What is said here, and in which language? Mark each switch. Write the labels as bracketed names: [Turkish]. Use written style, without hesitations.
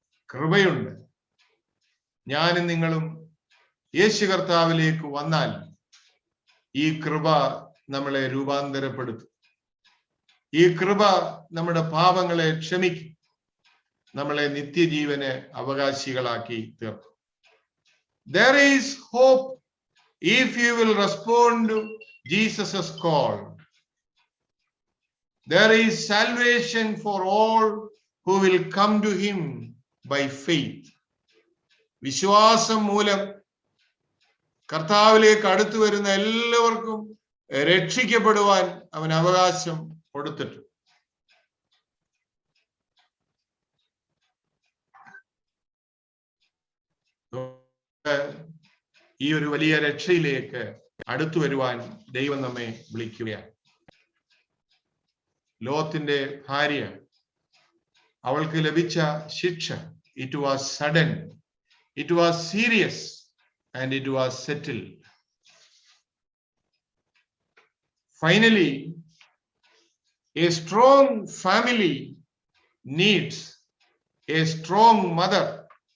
[Malayalam] കൃപയുണ്ട്. ഞാനും നിങ്ങളും യേശു കർത്താവിലേക്ക് വന്നാൽ ഈ കൃപ നമ്മളെ രൂപാന്തരപ്പെടുത്തും. ഈ കൃപ നമ്മുടെ പാപങ്ങളെ ക്ഷമിക്കും, നമ്മളെ നിത്യജീവന് അവകാശികളാക്കി തീർക്കും. [English] There is hope if you will respond to Jesus' call. There is salvation for all who will come to him by faith. [Malayalam] വിശ്വാസം മൂലം കർത്താവിലേക്ക് അടുത്തു വരുന്ന എല്ലാവർക്കും രക്ഷിക്കപ്പെടുവാൻ അവൻ അവകാശം കൊടുത്തിട്ടുണ്ട്. ഈ ഒരു വലിയ രക്ഷയിലേക്ക് അടുത്തു വരുവാൻ ദൈവം നമ്മെ വിളിക്കുകയാണ്. ലോത്തിന്റെ ഭാര്യ, അവൾക്ക് ലഭിച്ച ശിക്ഷ, [English] it was sudden, it was serious, and it was settled. Finally, a strong family needs a strong mother.